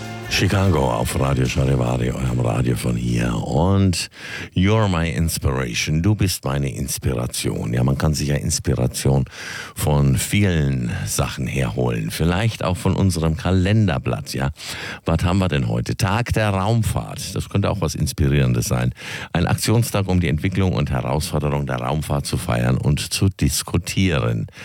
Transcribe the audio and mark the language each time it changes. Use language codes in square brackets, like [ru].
[de] Chicago auf Radio Charivari, eurem Radio von hier. [en] Und you're my inspiration. [de] Du bist meine Inspiration. Ja, man kann sich ja Inspiration von vielen Sachen herholen. Vielleicht auch von unserem Kalenderblatt, ja. Was haben wir denn heute? Tag der Raumfahrt. Das könnte auch was Inspirierendes sein. Ein Aktionstag, um die Entwicklung und Herausforderung der Raumfahrt zu feiern und zu diskutieren.